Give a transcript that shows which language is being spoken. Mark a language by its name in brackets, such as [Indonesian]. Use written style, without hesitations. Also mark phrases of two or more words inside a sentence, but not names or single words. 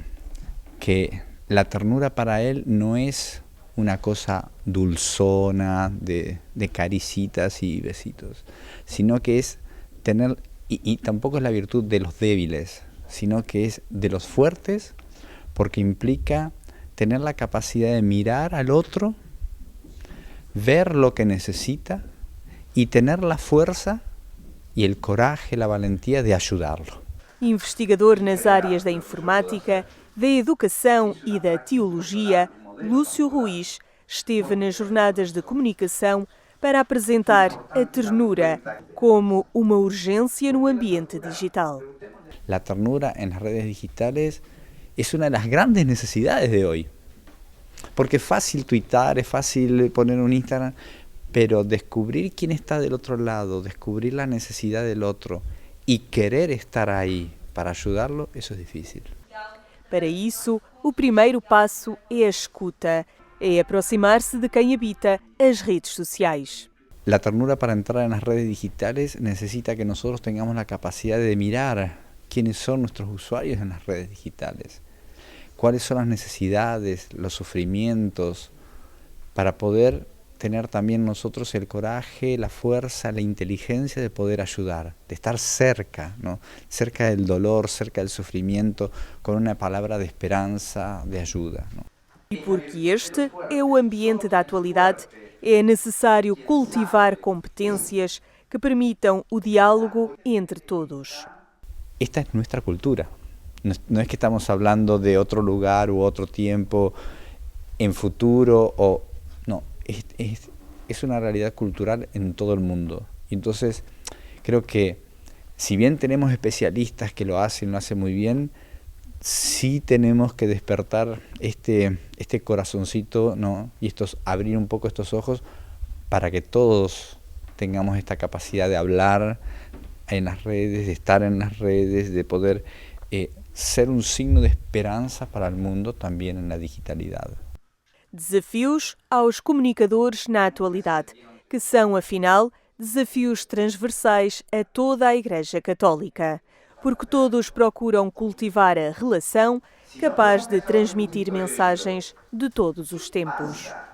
[Spanish] Que la ternura para él no es una cosa dulzona de caricitas y besitos, sino que es tener, y tampoco es la virtud de los débiles, sino que es de los fuertes, porque implica tener la capacidad de mirar al otro, ver lo que necesita y tener la fuerza y el coraje, la valentía de ayudarlo. [Portuguese] Investigador nas áreas da informática, da educação e da teologia, Lúcio Ruiz esteve nas jornadas de comunicação para apresentar a ternura como uma urgência no ambiente digital. [Spanish] La ternura en las redes digitales es una de las grandes necesidades de hoy. Porque es fácil tuitar, es fácil poner un Instagram, pero descubrir quién está del otro lado, descubrir la necesidad del otro y querer estar ahí para ayudarlo, eso es difícil. [Portuguese] Para isso, o primeiro passo é a escuta, é aproximar-se de quem habita as redes sociais. [Spanish] La ternura para entrar en las redes digitales necesita que nosotros tengamos la capacidad de mirar quiénes son nuestros usuarios en las redes digitales, cuáles son las necesidades, los sufrimientos, para poder tener también nosotros el coraje, la fuerza, la inteligencia de poder ayudar, de estar cerca, ¿no? Cerca del dolor, cerca del sufrimiento, con una palabra de esperanza, de ayuda, ¿no? [Portuguese] E porque este é o ambiente da atualidade, é necessário cultivar competências que permitam o diálogo entre todos. [Spanish] Esta es nuestra cultura. No es que estamos hablando de otro lugar u otro tiempo en futuro, o no, es una realidad cultural en todo el mundo. Y entonces creo que si bien tenemos especialistas que lo hacen muy bien, sí tenemos que despertar este corazoncito, ¿no? Y abrir un poco estos ojos para que todos tengamos esta capacidad de hablar en las redes, de estar en las redes, de poder ser [Portuguese] um signo de esperança para o mundo também na digitalidade. Desafios aos comunicadores na atualidade, que são, afinal, desafios transversais a toda a Igreja Católica, porque todos procuram cultivar a relação capaz de transmitir mensagens de todos os tempos.